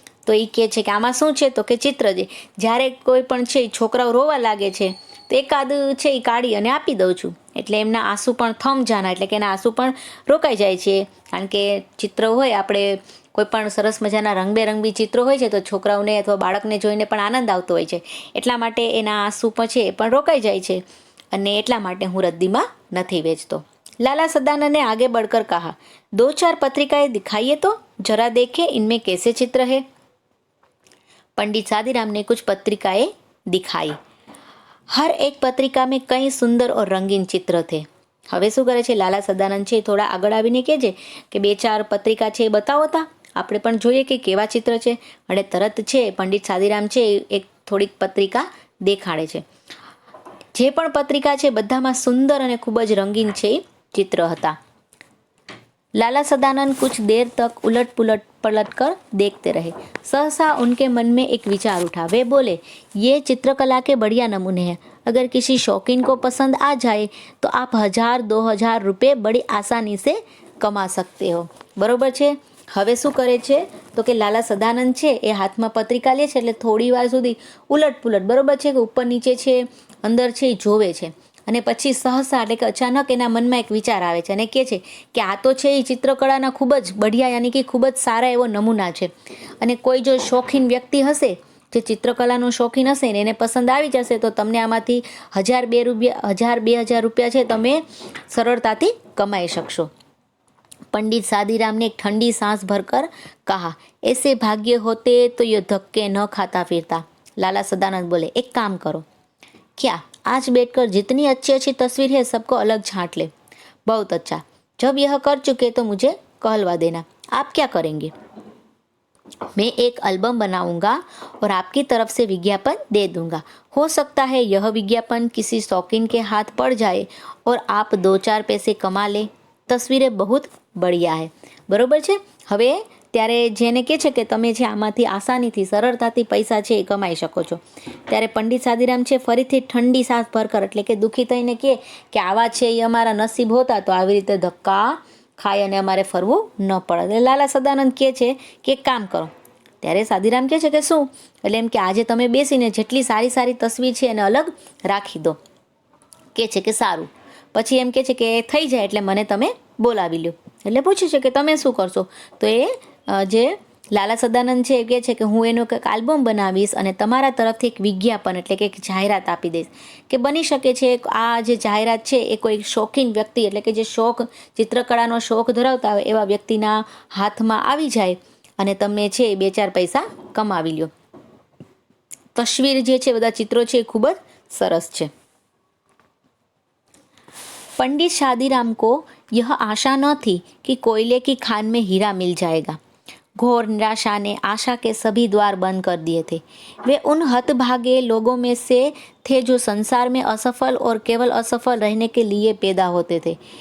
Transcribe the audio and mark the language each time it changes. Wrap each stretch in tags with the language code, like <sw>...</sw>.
<gu>તો એ કહે છે કે આમાં શું છે તો કે ચિત્ર છે, જ્યારે કોઈ પણ છે છોકરાઓ રોવા લાગે છે તો એકાદ છે એ કાઢી અને આપી દઉં છું, એટલે એમના આંસુ પણ</gu> <hi>થમ જાના</hi> <gu>એટલે કે એના આંસુ પણ રોકાઈ જાય છે. કારણ કે ચિત્ર હોય, આપણે કોઈ પણ સરસ મજાના રંગબેરંગી ચિત્રો હોય છે તો છોકરાઓને અથવા બાળકને જોઈને પણ આનંદ આવતો હોય છે, એટલા માટે એના આંસુ પણ છે એ પણ રોકાઈ જાય છે, અને એટલા માટે હું રદ્દીમાં નથી વેચતો.</gu> <hi>लाला सदानंद ने आगे बढ़कर कहा, 2-4 पत्रिकाएं दिखाइए तो जरा देखें इनमें कैसे चित्र है. पंडित शादीराम ने कुछ पत्रिकाएं दिखाई. हर एक पत्रिका में कई सुंदर और रंगीन चित्र थे.</hi> <gu>હવે શું કરે છે લાલા સદાનંદ છે થોડા આગળ આવીને કહે છે કે 2-4 પત્રિકા છે એ બતાવો તા, આપણે પણ જોઈએ કે કેવા ચિત્ર છે. અને તરત છે પંડિત શાદીરામ છે એક થોડીક પત્રિકા દેખાડે છે. જે પણ પત્રિકા છે બધામાં સુંદર અને ખૂબ જ રંગીન છે ચિત્ર હતા.</gu> <hi>लाला सदानंद कुछ देर तक उलट पुलट पलट कर देखते रहे। सहसा उनके मन में एक विचार उठा। वे बोले, ये चित्रकला के बढ़िया नमूने हैं। अगर किसी शौकीन को पसंद आ जाए तो आप 1000-2000 रुपये बड़ी आसानी से कमा सकते हो।</hi> <gu>बरोबर છે। હવે શું કરે છે તો કે લાલા સદાનંદ છે એ હાથમાં પત્રિકા લે છે, એટલે થોડી વાર સુધી ઉલટ પુલટ, બરોબર છે, કે ઉપર નીચે છે, અંદર છે, એ જોવે છે, અને પછી સહસા એટલે કે અચાનક એના મનમાં એક વિચાર આવે છે અને કહે છે કે આ તો છે એ ચિત્રકળાના ખૂબ જ બઢિયા યાની કે ખૂબ જ સારા એવો નમૂના છે, અને કોઈ જો શોખીન વ્યક્તિ હશે, જે ચિત્રકલાનો શોખીન હશે ને એને પસંદ આવી જશે તો તમને આમાંથી 1000-2000 રૂપિયા છે તમે સરળતાથી કમાઈ શકશો।</gu> <hi>पंडित सादीराम ने एक ठंडी सांस भरकर कहा, ऐसे भाग्य होते तो ये धक्के न खाता फिरता। लाला सदानंद बोले, एक काम करो, क्या आज बैठकर जितनी अच्छी अच्छी तस्वीर है सबको अलग छांट ले। बहुत अच्छा, जब यह कर चुके तो मुझे कहलवा देना। आप क्या करेंगे? मैं एक एल्बम बनाऊंगा और आपकी तरफ से विज्ञापन दे दूंगा। हो सकता है यह विज्ञापन किसी शौकीन के हाथ पड़ जाए और आप 2-4 पैसे कमा ले। तस्वीरें बहुत बढ़िया है।</hi> <gu>बरोबर છે। હવે ત્યારે જેને કહે છે કે તમે છે આમાંથી આસાનીથી સરળતાથી પૈસા છે એ કમાઈ શકો છો, ત્યારે પંડિત સાદીરામ છે ફરીથી ઠંડી સાસ ભરકર એટલે કે દુઃખી થઈને કહે કે આવા છે એ અમારા નસીબ હોતા તો આવી રીતે ધક્કા ખાય અને અમારે ફરવું ન પડે। એટલે લાલા સદાનંદ કહે છે કે એક કામ કરો। ત્યારે સાદીરામ કહે છે કે શું? એટલે એમ કે આજે તમે બેસીને જેટલી સારી સારી તસવીર છે એને અલગ રાખી દો। કહે છે કે સારું। પછી એમ કહે છે કે થઈ જાય એટલે મને તમે બોલાવી લ્યો। એટલે પૂછે છે કે તમે શું કરશો? તો એ જે લાલા સદાનંદ છે એ કહે છે કે હું એનો કંઈક આલ્બમ બનાવીશ અને તમારા તરફથી એક વિજ્ઞાપન એટલે કે એક જાહેરાત આપી દઈશ, કે બની શકે છે આ જે જાહેરાત છે એ કોઈ શોખીન વ્યક્તિ એટલે કે જે શોખ ચિત્રકળાનો શોખ ધરાવતા હોય એવા વ્યક્તિના હાથમાં આવી જાય અને તમે છે એ 2-4 પૈસા કમાવી લ્યો। તસવીર જે છે બધા ચિત્રો છે એ ખૂબ જ સરસ છે।</gu> <hi>पंडित शादीराम को यह आशा न थी कि कोयले की खान में हीरा मिल जाएगा। घोर निराशा ने आशा के सभी द्वार बंद कर दिए थे। वे उन हतभागे लोगों में से थे जो संसार में असफल और केवल असफल रहने के लिए पैदा होते थे।</hi>